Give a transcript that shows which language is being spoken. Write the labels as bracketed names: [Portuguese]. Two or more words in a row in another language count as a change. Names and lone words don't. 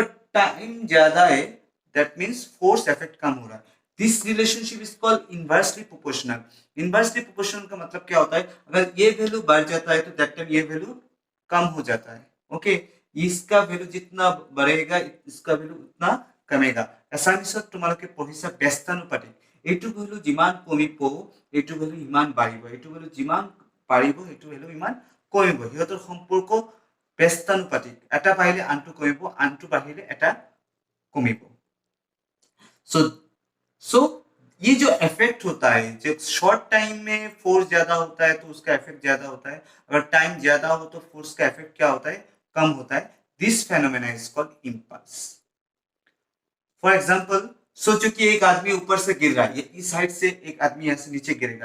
[Hindi] अगर टाइम ज्यादा है, [English] that means force effect [Hindi] कम हो रहा है. [English] this relationship is called inversely proportional. inversely proportional [Hindi] का मतलब क्या होता है, अगर ये वैल्यू बढ़ जाता है तो [English] that time [Hindi] ये वैल्यू कम हो जाता है. ओके, इसका वैल्यू जितना बढ़ेगा इसका वैल्यू उतना कमेगा. [Assamese] এছামিছত তোমালোকে পঢ়িছা ব্যস্তানুপাতিক. এইটো ভ্যালু যিমান কমিব এইটো ভ্যালু ইমান বাঢ়িব, এইটো ভ্যালু যিমান বাঢ়িব এইটো ভ্যালু ইমান কমিব. সিহঁতৰ সম্পৰ্ক ব্যস্তানুপাতিক. এটা বাঢ়িলে আনটো কমিব, আনটো বাঢ়িলে এটা कमिब. [Hindi] सो ये जो इफेक्ट होता है, जब [English] short time [Hindi] में फोर्स ज्यादा होता है तो उसका इफेक्ट ज्यादा होता है, अगर टाइम ज्यादा हो तो फोर्स का इफेक्ट क्या होता है, कम होता है. [English] this phenomena is called impulse. for example, [Hindi] सोचो कि एक आदमी ऊपर से गिर रहा है, इस साइड से एक आदमी यहां से नीचे गिरेगा.